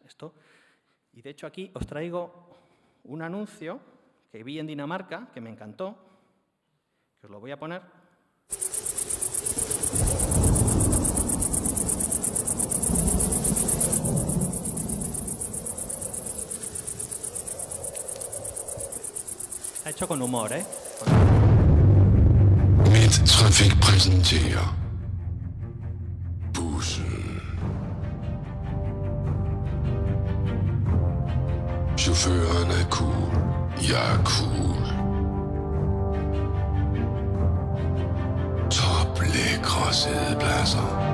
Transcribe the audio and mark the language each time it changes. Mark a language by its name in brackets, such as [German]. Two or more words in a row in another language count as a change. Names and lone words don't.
[Spanish] Y de hecho aquí os traigo un anuncio que vi en Dinamarca, que me encantó, que os lo voy a poner. Está hecho con humor, ¿eh? [Danish] Midtrafik præsenterer Bussen. Chaufføren er cool, jeg er cool. Toplækre sædepladser.